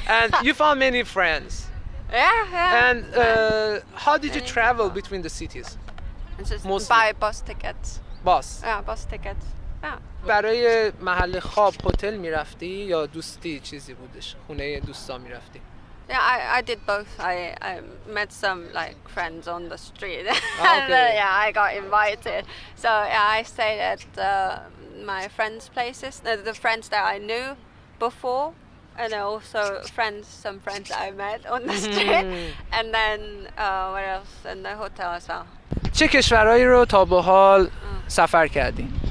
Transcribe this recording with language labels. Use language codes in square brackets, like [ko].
[en] And you found many friends. Yeah. And how did you travel between the cities? Just buy bus tickets. Bus. Yeah, bus tickets. Yeah. [fa] برای محل خواب هتل میرفتی یا دوستی چیزی بودش؟ خونه دوستا میرفتی؟ [en] Yeah, I did both. I met some like friends on the street. And I got invited. So I stayed at my friends' places, the friends that I knew before, and also some friends that I met on the street. And then what else? In the hotel as well. [fa] چه کشورهایی رو تا به حال سفر کردی؟